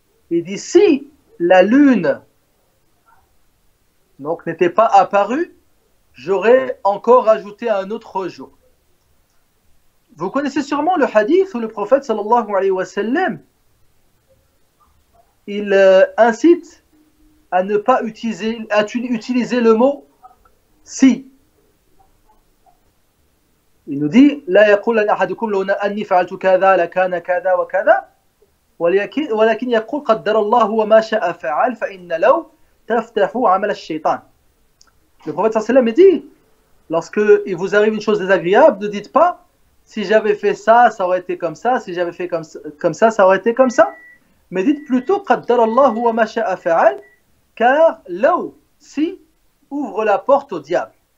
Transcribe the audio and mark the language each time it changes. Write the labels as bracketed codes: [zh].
[fr] Il dit si la lune donc n'était pas apparue, j'aurais encore ajouté un autre jour. Vous connaissez sûrement le hadith où le prophète sallallahu alayhi wa sallam il incite à ne pas utiliser le mot si. Il nous dit [ar] لا يقول أحدكم لو أني فعلت كذا لكان كذا وكذا ولكن يقول قدر الله وما شاء فعل فإن لو تفتح عمل الشيطان. [fr] Le prophète sallallahu alayhi wa sallam dit lorsque il vous arrive une chose désagréable, ne dites pas si j'avais fait ça, ça aurait été comme ça, si j'avais fait comme ça, ça aurait été comme ça. Mais dites plutôt [ar] قدر الله وما شاء فعل, [fr] car law, si, ouvre la porte au diable.